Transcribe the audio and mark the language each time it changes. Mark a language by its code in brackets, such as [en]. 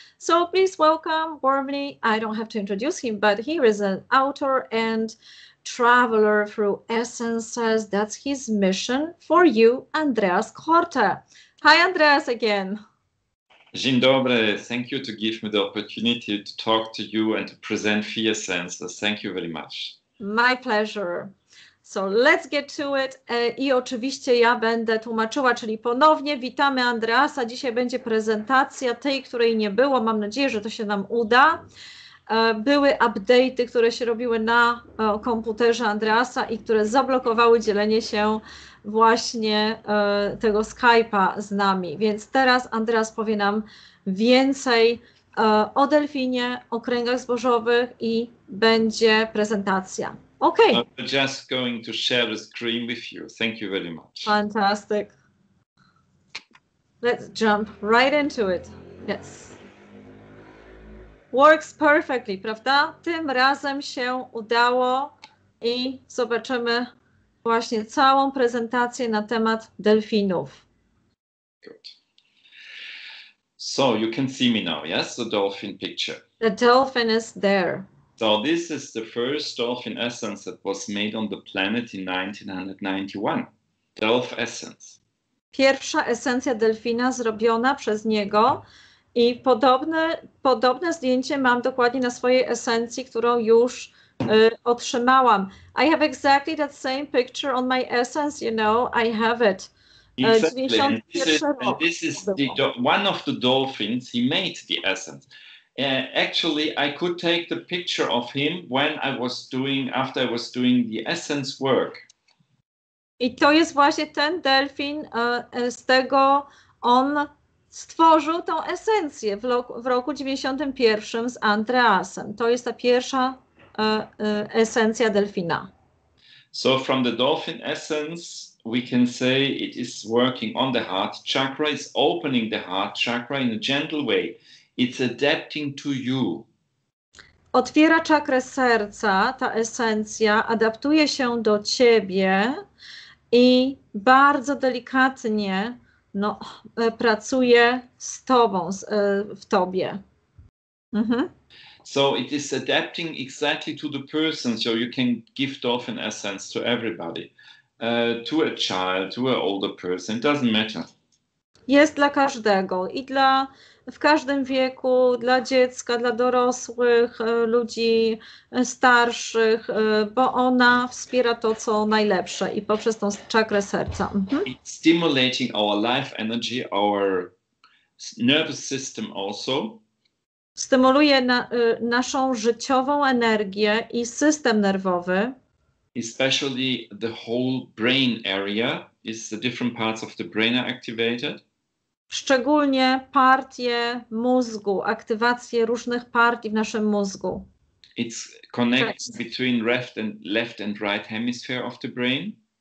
[en] So please welcome warmly, I don't have to introduce him, but he is an author and traveler through essences. That's his mission for you, Andreas Korte. Hi, Andreas again. [pl] Dzień dobry. [en] Thank you to give me the opportunity to talk to you and to present the essences. Thank you very much. My pleasure. So let's get to it. [pl] I oczywiście ja będę tłumaczyła, czyli ponownie witamy Andreasa. Dzisiaj będzie prezentacja tej, której nie było. Mam nadzieję, że to się nam uda. Były update'y, które się robiły na komputerze Andreasa i które zablokowały dzielenie się właśnie tego Skype'a z nami. Więc teraz Andreas powie nam więcej o delfinie, o kręgach zbożowych i będzie prezentacja. [en] Okay. I'm just going to share the screen with you. Thank you very much. Fantastic. Let's jump right into it. Yes. Works perfectly, [pl] prawda? Tym razem się udało i zobaczymy właśnie całą prezentację na temat delfinów. [en] Good. So you can see me now, yes? The dolphin picture. The dolphin is there. So this is the first dolphin essence that was made on the planet in 1991. Delph essence. [pl] Pierwsza esencja delfina zrobiona przez niego i podobne zdjęcie mam dokładnie na swojej esencji, którą już otrzymałam. [en] I have exactly that same picture on my essence, you know, I have it. Exactly. And this is one of the dolphins. He made the essence. Actually, I could take the picture of him after I was doing the essence work. [pl] I to jest właśnie ten delfin, z tego on stworzył tą esencję w roku 91 z Andreasem. To jest ta pierwsza esencja delfina. [en] So from the dolphin essence, we can say it is working on the heart chakra, it's opening the heart chakra in a gentle way. It's adapting to you. [pl] Otwiera czakrę serca, ta esencja adaptuje się do ciebie i bardzo delikatnie pracuje z tobą, w tobie. [en] So it is adapting exactly to the person, so you can give dolphin essence to everybody, to a child, to an older person, it doesn't matter. [pl] Jest dla każdego i w każdym wieku, dla dziecka, dla dorosłych, ludzi starszych, bo ona wspiera to, co najlepsze i poprzez tą czakrę serca. [en] It's stimulating our life energy, our nervous system also. [pl] Stymuluje naszą życiową energię i system nerwowy. [en] Especially the whole brain area, the different parts of the brain are activated. [pl] Szczególnie partie mózgu, aktywację różnych partii w naszym mózgu. [en] It connects between left and right hemisphere of the brain.